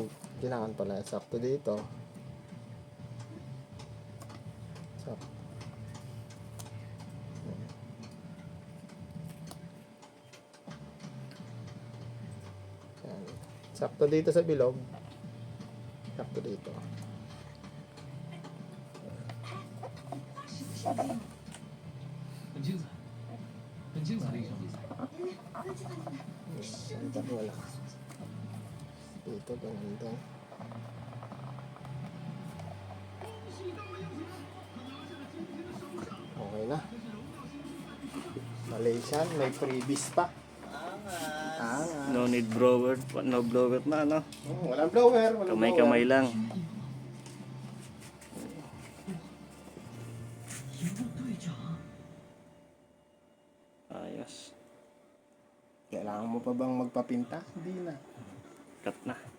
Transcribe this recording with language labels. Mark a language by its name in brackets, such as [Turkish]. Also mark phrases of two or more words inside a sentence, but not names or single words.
[Filipino] Kailangan pala. Sakto dito. Sakto. Yan. Sakto dito sa bilog. Sakto dito. [Chinese] 很精彩，很精彩的一场比赛。 [Filipino] Center wala. Dito, ganun din. Okay na. Malaysian, may freebies pa. Angas. [English] No need blower, no blower na, no? [Filipino] Walang blower, walang Kamay-kamay blower. lang. [Chinese] 赢了队长。 [Filipino] Ayos. Kailangan mo pa bang magpapinta? Hindi na. Cut na.